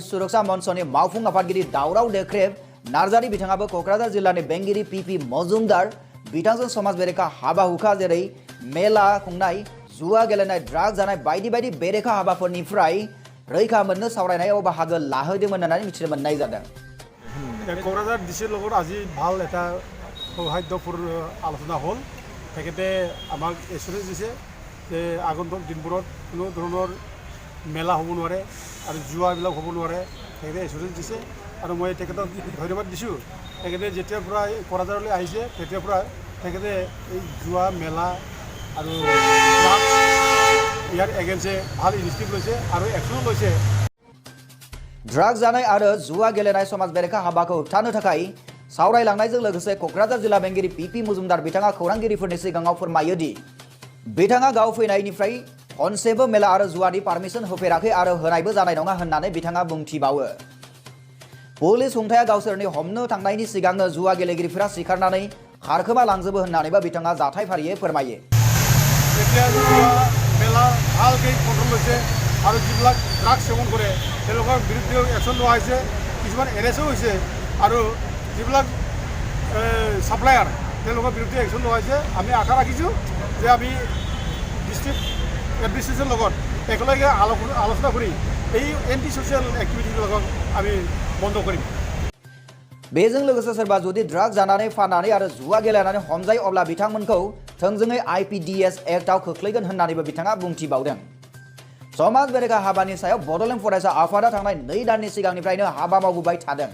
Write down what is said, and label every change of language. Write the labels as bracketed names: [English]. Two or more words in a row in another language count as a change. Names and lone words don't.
[Bodo] सुरक्षा मन्चनि मावफुं आफादगिरि दावराव देख्रेब नार्जारि बिथाङाबो क'क्राझार जिल्लानि बेंगिरि PP मजुमदार बिथांजों समाज बेरेखा हाबा हुखा जेरै मेला खुंनाय जुवा गेलेनाय ड्राग जानाय बायदि बायदि बेरेखा हाबाफोरनिफ्राय रैखा मोननो सावरायनायाव बाहागो लाहोदोंमोन होननानै मिथिनो मोननाय जादों [Assamese] क'क्राझार डिसिৰ লগত আজি ভাল এটা সৌহাৰ্দ্যপূৰ্ণ আলোচনা হ'ল তেখেতে আমাক এচুৰেঞ্চ দিছে যে আগন্তুক দিনবোৰত কোনো ধৰণৰ মেলা হ'ব নোৱাৰে আৰু জুৱাবিলাক হ'ব নোৱাৰে তেখেতে এচুৰেঞ্চ দিছে আৰু মই তেখেতক ধন্যবাদ দিছোঁ তেখেতে যেতিয়াৰ পৰা ক'ক্ৰাঝাৰলৈ আহিছে তেতিয়াৰ পৰা তেখেতে এই জুৱা মেলা আৰু ইয়াৰ এগেইনষ্টে ভাল ইনিচিয়েটিভ লৈছে আৰু একশ্যনো লৈছে [Bodo] ड्राग जानाय आरो जुवा गेलेनाय समाज बेरेखा हाबाखौ होबथानो थाखाय सावरायलांनायजों लोगोसे क'क्राझार जिल्ला बेंगिरि PP मजुमदार बिथाङा खौरांगिरिफोरनि सिगाङाव फोरमायो दि बिथाङा गाव फैनायनिफ्राय खनसेबो मेला आरो जुवानि पारमिसन होफेराखै आरो होनायबो जानाय नङा होननानै बिथाङा बुंथिबावो पुलिस हुंथाया गावसोरनि हमनो थांनायनि सिगांनो जुवा गेलेगिरिफोरा सिखारनानै खारखोमा लांजोबो होननानैबो बिथाङा जाथाय फारियै फोरमायो। [Assamese] এতিয়া মেলা ভালকৈ কণ্ট্ৰল হৈছে আৰু যিবিলাক ড্ৰাগছ সেৱন কৰে তেওঁলোকৰ বিৰুদ্ধেও একশ্যন লোৱা হৈছে, কিছুমান এৰেষ্টো হৈছে আৰু যিবিলাক ছাপ্লায়াৰ তেওঁলোকৰ বিৰুদ্ধে একশ্যন লোৱা হৈছে। আমি আশা ৰাখিছোঁ যে আমি [English] district administration [Assamese] লগত একেলগে আলোচনা কৰি এই [English] anti social activities [Assamese] আমি বন্ধ কৰিম। [Bodo] बेजों लोगोसे सोरबा जुदि ड्राग जानानै फाननानै आरो जुवा गेलेनानै हमजायो अब्ला बिथांमोनखौ थोंजोङै IPDS एक्टआव खोख्लैगोन होननानैबो बिथाङा बुंथिबावदों। समाज बेरेखा हाबानि सायाव बड'लेण्ड फरायसा आफादा थांनाय 2 दाननि सिगांनिफ्रायनो हाबा मावबोबाय थादों।